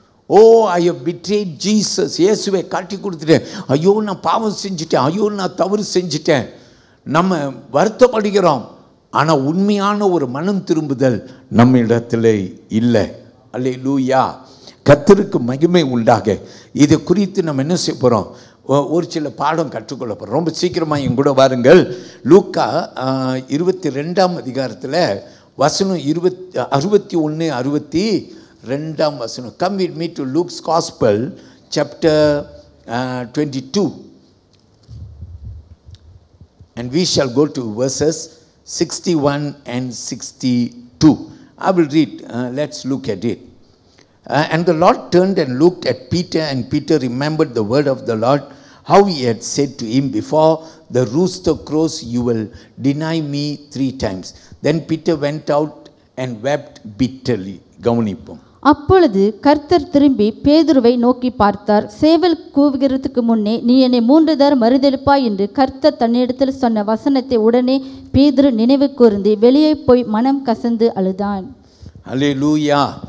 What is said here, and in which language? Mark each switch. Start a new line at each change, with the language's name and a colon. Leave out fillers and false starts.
English: Oh, I have betrayed Jesus.
Tamil: இயேசுவை காட்டி கொடுத்துட்டேன், ஐயோ நான் பாவம் செஞ்சுட்டேன், ஐயோ நான் தவறு செஞ்சுட்டேன். நம்ம வருத்தப்படுகிறோம். ஆனால் உண்மையான ஒரு மனம் திரும்புதல் நம்ம இடத்துல இல்லை. அல்லேலூயா. கர்த்தருக்கு மகிமை உண்டாக. இதை குறித்து நம்ம என்ன செய்ய போகிறோம்? ஒரு சில பாடம் கற்றுக்கொள்ள போகிறோம். ரொம்ப சீக்கிரமாக என் கூட வாருங்கள். லூக்கா 22ஆம் அதிகாரத்தில் வசனம் 61, 62 வசனம்.
English: Come with me to Luke's Gospel, chapter 22. And we shall go to verses 61 and 62. I will read. Let's look at it. And the Lord turned and looked at Peter, and Peter remembered the word of the Lord, how he had said to him, before the rooster crows, you will deny me 3 times. Then Peter went out and wept bitterly.
Tamil: கவனிப்போம். அப்பொழுது கர்த்தர் திரும்பி பேதுருவை நோக்கி பார்த்தார். சேவல் கூவுகிறதுக்கு முன்னே நீ என்னை 3 தரம் மறுதலிப்பாய் என்று கர்த்தர் தன்னிடத்தில் சொன்ன வசனத்தை உடனே பேதுரு நினைவு கூர்ந்து வெளியே போய் மனம் கசந்து அழுதான். அல்லேலூயா.